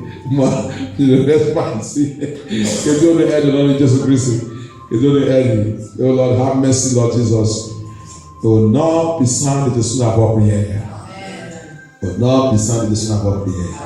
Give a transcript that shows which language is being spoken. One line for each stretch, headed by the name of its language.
French: Moi, je ne reste pas ici. Que Dieu nous aide au nom de Jésus-Christ. Que Dieu nous aide.
English: Oh Lord, have mercy, Lord Jesus.
French: Au nom puissant de Jésus, avoir prière. Au nom puissant de Jésus, avoir prière.